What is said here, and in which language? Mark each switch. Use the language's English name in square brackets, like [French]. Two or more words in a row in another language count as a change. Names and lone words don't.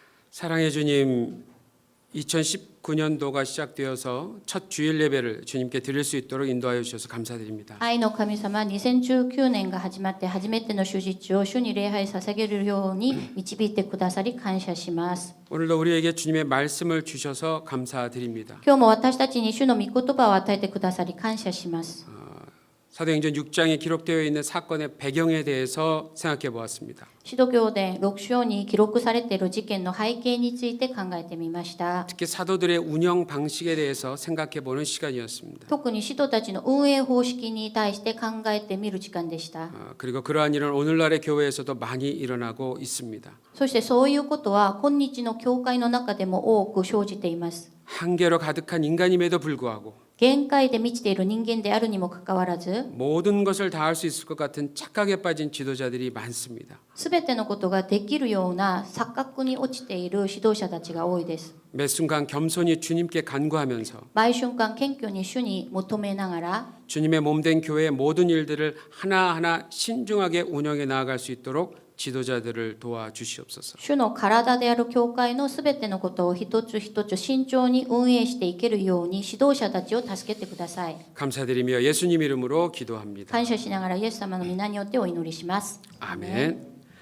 [Korean] 사랑의 주님, 2019년도가 시작되어서 첫 주일 예배를 주님께 드릴 수 있도록 인도하여 주셔서 감사드립니다. [Japanese] 愛の神様、2019年が始まって初めての主日を主に礼拝捧げるように導いてくださり感謝します。 [Korean] 오늘도 우리에게 주님의 말씀을 주셔서 감사드립니다. [Japanese] 今日も私たちに主の御言葉を与えてくださり感謝します。 [Korean] 사도행전 6장에 기록되어 있는 사건의 배경에 대해서 생각해 보았습니다. [Japanese] 使徒行伝6章に記録されている事件の背景について考えてみました。 [Korean] 특히 사도들의 운영 방식에 대해서 생각해 보는 시간이었습니다. [Japanese] 特に使徒たちの運営方式に対して考えてみる時間でした。 [Korean] 그리고 그러한 일은 오늘날의 교회에서도 많이 일어나고 있습니다. [Japanese] そしてそういうことは今日の教会の中でも多く生じています。 [Korean] 한계로 가득한 인간임에도 불구하고 [Japanese] 限界で満ちている人間であるにもかかわらず、 [Korean] 모든 것을 다 할 수 있을 것 같은 착각에 빠진 지도자들이 많습니다. [Japanese] すべてのことができるような錯覚に落ちている指導者たちが多いです。 [Korean] 매 순간 겸손히 주님께 간구하면서 [Japanese] 毎瞬間謙虚に主に求めながら、 [Korean] 주님의 몸된 교회의 모든 일들을 하나하나 신중하게 운영해 나아갈 수 있도록 지도자들을 도와주시옵소서. [Japanese] 主の体である教会のすべてのことを一つ一つ慎重に運営していけるように指導者たちを助けてください。 [Korean] 감사드리며 예수님 이름으로 기도합니다. [Japanese] 感謝しながらイエス様の皆によってお祈りします。 [Korean] 아멘.